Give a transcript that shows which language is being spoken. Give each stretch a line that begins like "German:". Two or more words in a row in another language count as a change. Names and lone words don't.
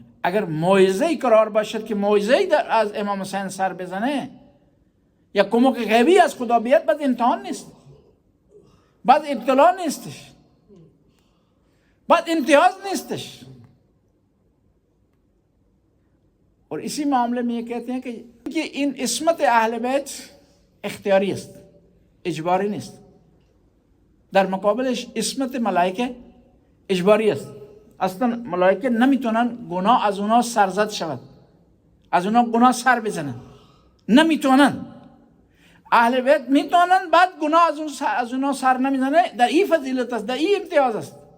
Persian: اگر موعظه‌ای قرار باشد که موعظه‌ای از امام حسین سر بزنه یا کمک غیبی از خدا بیاد، بعد امتحان نیست، بعد ابتلا نیستش، بعد امتیاز نیستش.
Urdu: اور اسی معاملے میں یہ کہتے ہیں کہ ان عصمت اہل بیت اختیاری
Persian: است اجباری نیست در مقابلش اسمت ملائکه اجباری است اصلا ملائکه نمیتونن گناه از اونا سرزد شود از اونا گناه سر بزنن نمیتونن اهل بیت میتونن بعد گناه از اونا سر نمیزنه در این فضیلت است در این امتیاز است